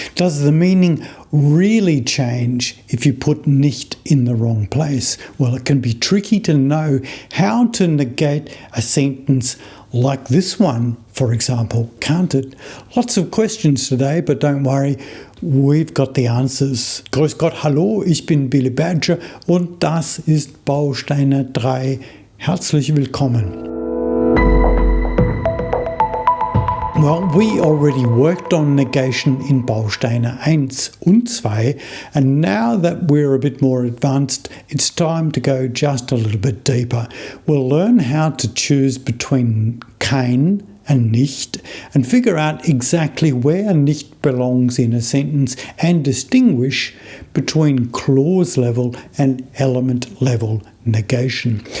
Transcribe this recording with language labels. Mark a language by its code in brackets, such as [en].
[en] Does the meaning really change if you put nicht in the wrong place? Well, it can be tricky to know how to negate a sentence like this one, for example, can't it? Lots of questions today, but don't worry, we've got the answers. [de] Grüß Gott, hallo, ich bin Billy Badger und das ist Bausteine 3. Herzlich willkommen. [en] Well, we already worked on negation in Bausteine 1 [de] und [en] 2, and now that we're a bit more advanced, it's time to go just a little bit deeper. We'll learn how to choose between KEIN and nicht and figure out exactly where nicht belongs in a sentence and distinguish between clause level and element level negation.